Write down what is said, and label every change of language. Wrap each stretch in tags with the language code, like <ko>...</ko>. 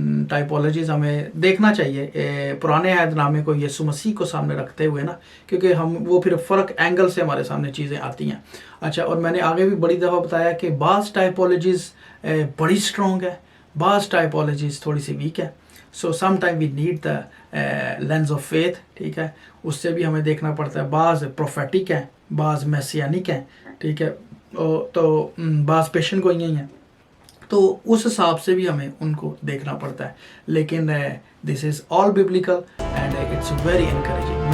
<ur>ٹائپولوجیز ہمیں دیکھنا چاہیے پرانے عہد نامے کو یسوع مسیح کو سامنے رکھتے ہوئے نا کیونکہ ہم وہ پھر فرق اینگل سے ہمارے سامنے چیزیں آتی ہیں. اچھا اور میں نے آگے بھی بڑی دفعہ بتایا کہ بعض ٹائپولوجیز بڑی اسٹرانگ ہے بعض ٹائپولوجیز تھوڑی سی ویک ہے.</ur> <en>So some time we need the lens of faith.</en> <ur>ٹھیک ہے. اس سے بھی ہمیں دیکھنا پڑتا ہے. بعض پروفیٹک ہیں بعض میسیانک ہیں. ٹھیک ہے. تو بعض پیشن گوئیاں ہیں تو اس حساب سے بھی ہمیں ان کو دیکھنا پڑتا ہے.</ur> <en>لیکن this is all biblical and it's very encouraging.</en>